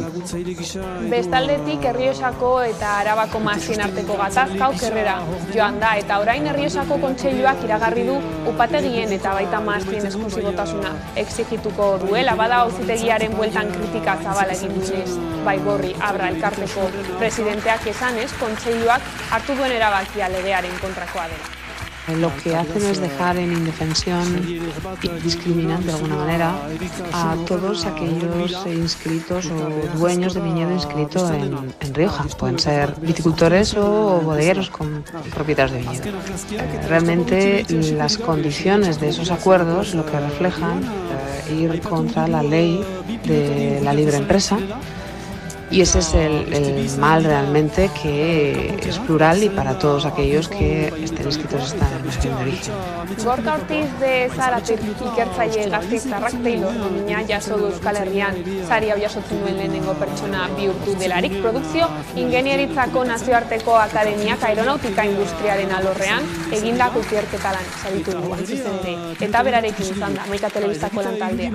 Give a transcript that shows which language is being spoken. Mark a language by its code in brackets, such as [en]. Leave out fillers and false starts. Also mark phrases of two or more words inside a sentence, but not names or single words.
[eu] Bestaldetik Errioxako eta Arabako mahastien arteko gatazka okerrera joan da eta orain Errioxako Kontseiluak iragarri du upategien eta baita mahastien esklusibotasuna exigituko duela, bada auzitegiaren bueltan kritika zabala egin duenez. Baigorri Abra elkarteko presidenteak esanez, Kontseiluak hartu duen erabakia legearen kontrakoa dela. [es] Lo que hacen es dejar en indefensión y discriminan de alguna manera a todos aquellos inscritos o dueños de viñedo inscrito en Rioja. Pueden ser viticultores o bodegueros con propietarios de viñedo. Realmente las condiciones de esos acuerdos lo que reflejan ir contra la ley de la libre empresa. Y ese es el mal realmente, que es plural y para todos aquellos que estén inscritos en el régimen de origen. [eu] Gorka Ortiz de Zaratik ikertzaile gasteiztarrak Taylor nomina jaso du Euskal Herrian. Sari hau jasotzen duen lehenengo pertsona bihurtu delarik, produkzio ingenieritzako nazioarteko akademiak aeronautika industriaren alorrean egindako ikerketa lan saritu du hain zuzen ere. Eta berarekin izan da Hamaika Telebistako lantaldea.